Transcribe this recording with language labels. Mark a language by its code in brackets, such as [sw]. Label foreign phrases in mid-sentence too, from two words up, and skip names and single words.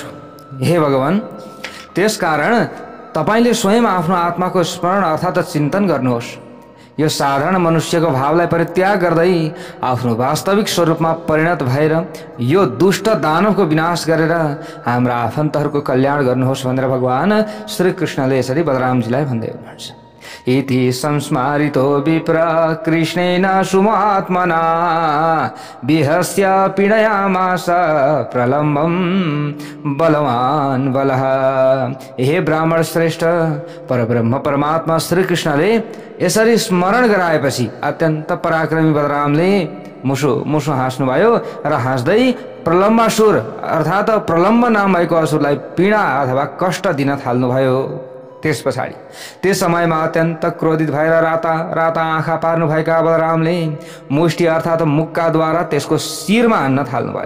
[ne] हे भगवान, त्यसकारण तपाईले स्वयं आफ्नो आत्माको स्मरण अर्थात् चिन्तन गर्नुहोस्। यो साधारण मनुष्यको भावलाई परित्याग गर्दै आफ्नो वास्तविक स्वरूपमा परिणत भएर यो दुष्ट दानवको विनाश गरेर हाम्रा आफन्तहरूको कल्याण गर्नुहोस् भनेर भगवान श्री कृष्णले यसरी बलरामजीलाई भन्दै हुनुहुन्छ। [sa] इति संस्मारितो विप्र कृष्णेन सुमात्मना विहस्य पीडयामास प्रलम्बं बलवान बलः। [ne] हे ब्राह्मण श्रेष्ठ, परब्रह्म परमात्मा श्री कृष्णले यसरी स्मरण गराएपछि अत्यन्त पराक्रमी बलरामले मुसु हाँस्नुभयो र हाँस्दै प्रलम्बासुर अर्थात् प्रलम्ब नाम भएको असुरलाई पीडा अथवा कष्ट दिन थाल्नुभयो। त्यस पछाडि त्यस समयमा अत्यन्त क्रोधित भएर राता आँखा पार्नुभएका बलरामले मुष्टि अर्थात् मुक्काद्वारा त्यसको शिरमा हान्न थाल्नुभयो।